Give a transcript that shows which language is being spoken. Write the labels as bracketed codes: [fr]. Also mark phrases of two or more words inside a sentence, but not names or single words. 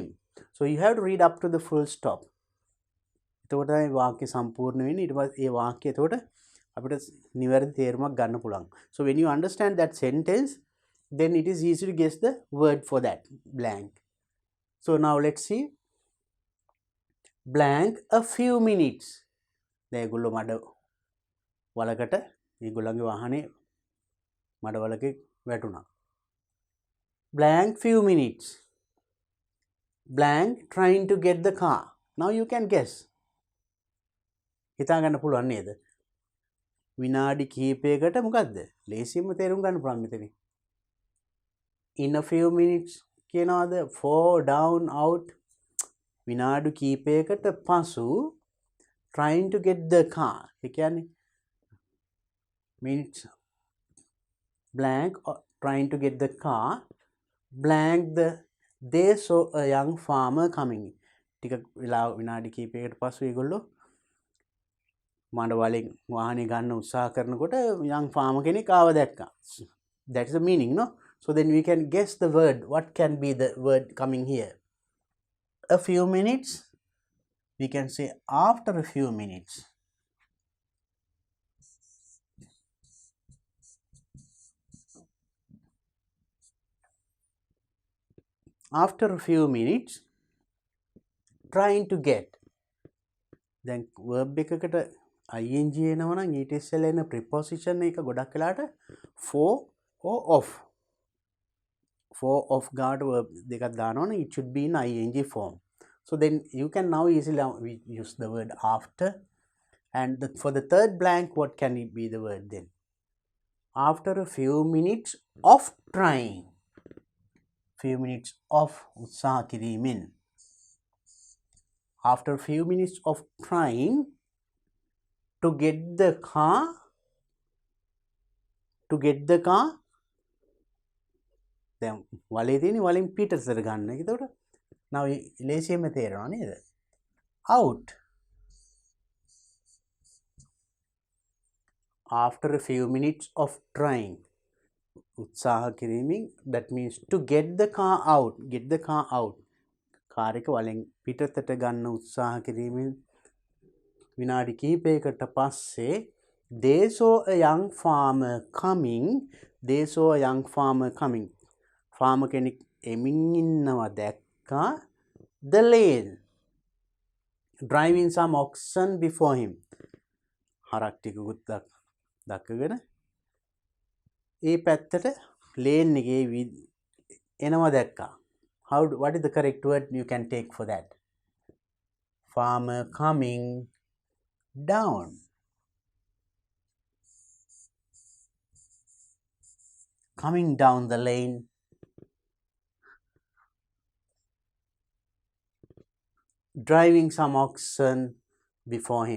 [en] So you have to read up to the full stop. [si] එතකොට මේ වාක්‍ය සම්පූර්ණ වෙන්නේ. ඊට පස්සේ ඒ වාක්‍ය එතකොට අපිට නිවැරදි තේරුමක් ගන්න පුළුවන්. [en] So when you understand that sentence, then it is easy to guess the word for that, blank. So now let's see. Blank a few minutes. [si] දැන් ඒගොල්ලෝ මඩ වලකට ඒගොල්ලන්ගේ වාහනේ මඩ වලක වැටුණා. [en] Blank few minutes. Blank trying to get the car. Now you can guess. [si] හිතා ගන්න පුළුවන් නේද? විනාඩි කිහිපයකට මොකද්ද? ලේසියෙන්ම තේරුම් ගන්න පුළුවන් මෙතන. [en] In a few minutes කියනවාද? For, down, out. [si] විනාඩි කිහිපයකට පසු [en] trying to get the car. [si] ඒ කියන්නේ [en] minutes blank trying to get the car, blank they saw a young farmer coming. [si] ටික වෙලා විනාඩි කිහිපයකට පසු ඒගොල්ලෝ මඩ වලින් වාහනේ ගන්න උත්සාහ කරනකොට [en] young farmer [si] කෙනෙක් ආව දැක්කා. [en] That is the meaning, no? So then we can guess the word. What can be the word coming here? A few minutes. We can say after a few minutes. After a few minutes, trying to get. Then verb [si] එකකට ing එනවා නම් ඊට ඉස්සෙල්ලා එන preposition එක ගොඩක් වෙලාට [en] for or of. For of ගාට verb [si] දෙකක් දානවා නම් [en] it should be in ing form. So then you can now easily use the word after. And for the third blank, what can it be the word then? After a few minutes of trying. Few minutes of [si] උත්සාහ කිරීමෙන්. [en] After a few minutes of trying to get the car, then [si] වලේ තියෙන වලින් පිටතට ගන්න. ඒකට now ලේසියෙන්ම තේරෙනවා නේද? [en] Out. After a few minutes of trying. [si] උත්සාහ කිරීමෙන්, [en] that means to get the car out. Get the car out. [si] කාර් එක වලින් පිටතට ගන්න උත්සාහ කිරීමෙන් විනාඩි කිහිපයකට පස්සේ [en] they saw a young farmer coming. They saw a young farmer coming. [si] farmer කෙනෙක් එමින් ඉන්නවා දැක්කා. [en] The lane driving some oxen before him. [si] හරක් ටිකකුත් දක්කගෙන ඒ පැත්තට lane එකේ එනවා දැක්කා. [en] What is the correct word you can take for that? Farmer coming down. Coming down the lane. Driving some oxen before him.